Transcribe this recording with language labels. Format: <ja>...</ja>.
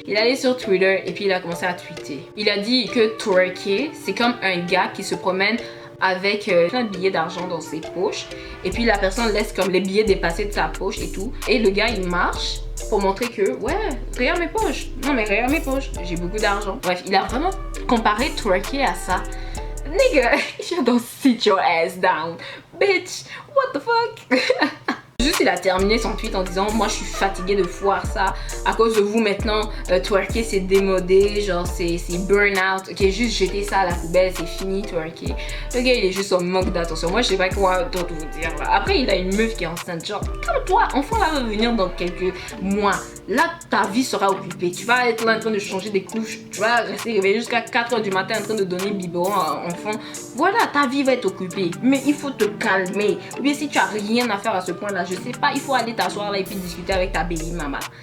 <fr>Il est allé sur Twitter et puis il a commencé à tweeter. Il a dit que twerker, c'est comme un gars qui se promène avec plein de billets d'argent dans ses poches et puis la personne laisse comme les billets dépasser de sa poche et tout et le gars il marche pour montrer que ouais, regarde mes poches, non mais regarde mes poches, j'ai beaucoup d'argent. Bref, il a vraiment comparé twerker à ça.</fr> <en>Nigga, you don't sit your ass down, bitch, what the fuck.</en> <fr>Juste il a terminé son tweet en disant moi je suis fatigué de voir ça à cause de vous maintenant, twerker c'est démodé, genre c'est burn-out, ok, juste jeter ça à la poubelle, c'est fini twerker. Le gars il est juste en manque d'attention, moi je sais pas quoi d'autre vous dire là. Après il a une meuf qui est enceinte, genre comme toi, enfant là va venir dans quelques mois, là ta vie sera occupée, tu vas être là en train de changer des couches, tu vas rester réveillé jusqu'à 4h du matin en train de donner biberon à enfant, voilà ta vie va être occupée, mais il faut te calmer, ou bien si tu as rien à faire à ce point là, je sais pas, il faut aller t'asseoir là et puis discuter avec ta baby mama.</fr>